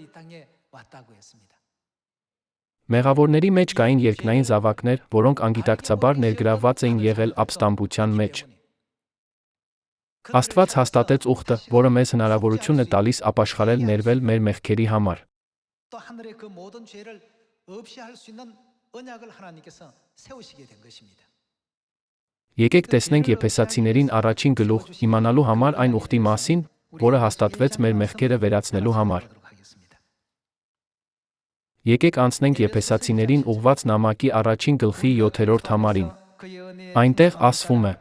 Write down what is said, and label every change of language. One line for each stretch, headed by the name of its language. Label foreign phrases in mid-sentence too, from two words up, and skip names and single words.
Armenian: Մեղավորների մեջ կային երկնային զավակներ, որոնք անգիտակցաբար ներգրավված էին եղել ապստամբության մեջ։ Աստված հաստատեց ուխտը, որը մեզ հնարավորություն է տալիս ապաշխարել ներվել մեր մեղքերի համար։
Korean: 또 하늘의 그 모든 죄를 없이 할 수 있는 언약을 하나님께서 세우시게 된 것입니다.
Armenian: Եկեք տեսնենք Եփեսացիներին առաջին գլուխ, իմանալու համար այն ուխտի մասին, որը հաստատվեց մեր մեղքերը վերացնելու համար։ Եկեք անցնենք Եփեսացիներին ուղված նամակի առաջին գլխի 7-րդ համարին։ Այնտեղ ասվում է.